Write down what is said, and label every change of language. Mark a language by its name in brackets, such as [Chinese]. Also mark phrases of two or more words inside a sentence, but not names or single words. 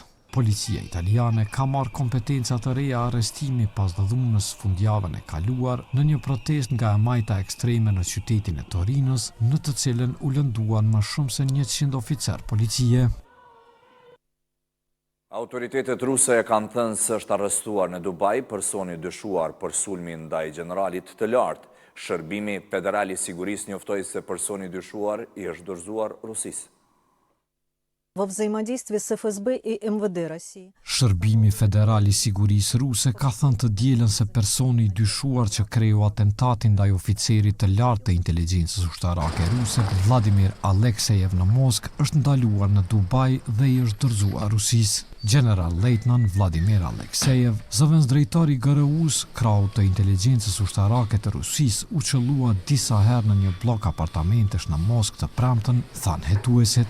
[Albanian] Policia italiane ka marrë kompetenca të reja arrestimi pas dhunës fundjavën e kaluar në një protestë nga e majta ekstreme në qytetin e Torinos, në të cilën u lënduan më shumë se 100 oficer policie. Autoritetet ruse e kanë thënë se është arrestuar në Dubai personi dyshuar për sulmin ndaj generalit të lartë. Shërbimi Federal i Sigurisë njoftoi se personi dyshuar i është dorëzuar Rusisë. [Russian] Во взаимодействии с ФСБ и МВД России. [Albanian] Shërbimi Federal i Sigurisë Ruse ka thënë të dielën se personi i dyshuar që kreu atentatin ndaj oficerit të lartë të inteligjencës ushtarake ruse, Vladimir Aleksejev në Moskë, është ndaluar në Dubai dhe i është dorëzuar Rusisë. General Lejtnant Vladimir Aleksejev, zëvendësdrejtori i GRU-s, kraut të inteligjencës ushtarake të Rusisë, u qëllua disa herë në një blok apartamentesh në Moskë të premten, thanë hetuesit.